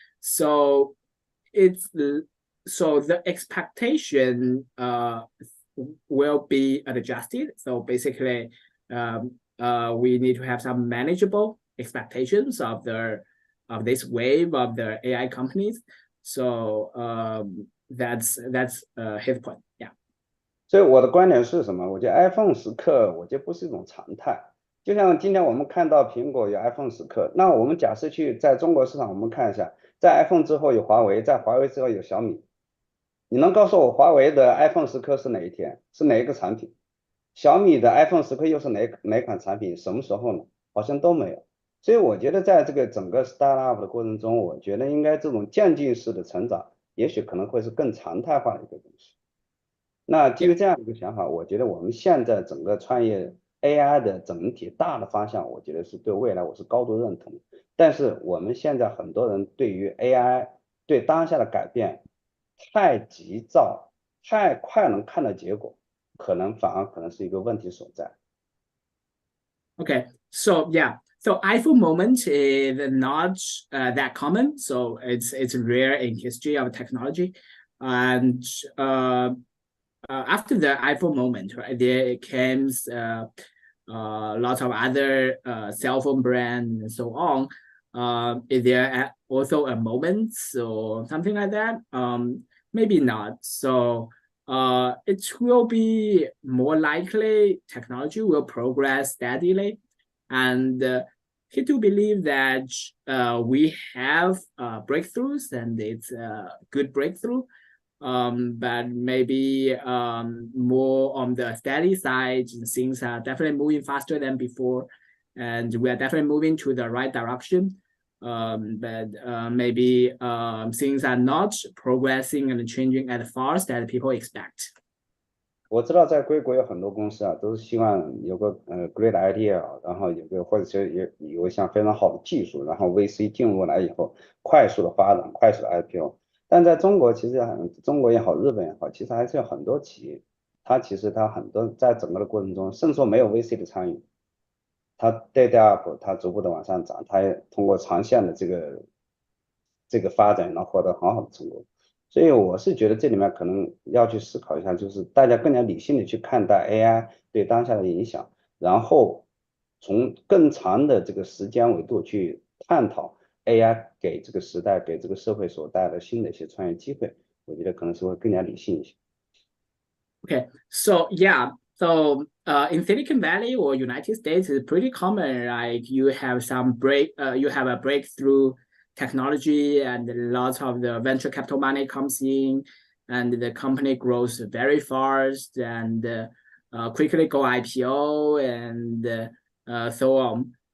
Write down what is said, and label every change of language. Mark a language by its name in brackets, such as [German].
[English] So the expectation will be adjusted. So basically, we need to have some manageable expectations of this wave of the AI companies. So that's his point. Yeah. [Chinese] 所以我的观点是什么？我觉得 iPhone 时刻，我觉得不是一种常态。就像今天我们看到苹果有 iPhone 时刻，那我们假设去在中国市场，我们看一下，在 iPhone 之后有华为，在华为之后有小米。你能告诉我华为的 iPhone 时刻是哪一天？是哪一个产品？小米的 iPhone 时刻又是哪款产品？什么时候呢？好像都没有。所以我觉得在这个整个 startup 的过程中，我觉得应该这种渐进式的成长，也许可能会是更常态化的一个东西。那基于这样一个想法，我觉得我们现在整个创业 AI 的整体大的方向，我觉得是对未来我是高度认同。但是我们现在很多人对于 AI 对当下的改变太急躁，太快能看到结果，反而可能是一个问题所在。 [English] Okay, so yeah, so iPhone moment is not that common, so it's rare in history of technology, and after the iPhone moment, right, there comes lots of other cell phone brands and so on. Is there also a moment or something like that? Maybe not. So it will be more likely technology will progress steadily, and he do believe that we have breakthroughs, and it's a good breakthrough. But maybe more on the steady side, things are definitely moving faster than before, and we are definitely moving to the right direction. But maybe things are not progressing and changing as fast as people expect. [Chinese] 我知道在硅谷有很多公司啊，都是希望有个 [English] great idea， [Chinese] 然后或者是有一项非常好的技术，然后 VC 进入来以后，快速的发展，快速的 IPO。但在中国，其实中国也好，日本也好，其实还是有很多企业，它很多在整个的过程中，甚至说没有 VC 的参与，它 data up， 它逐步的往上涨，它也通过长线的这个发展，然后获得很好的成果。所以我是觉得这里面可能要去思考一下，就是大家更加理性的去看待 AI 对当下的影响，然后从更长的这个时间维度去探讨 AI 给这个时代、给这个社会所带来的新的一些创业机会，我觉得可能是会更加理性一些。 [English] Okay, so yeah, so in Silicon Valley or United States, it's pretty common. Like you have you have a breakthrough technology, and lots of the venture capital money comes in, and the company grows very fast and quickly go IPO and so on.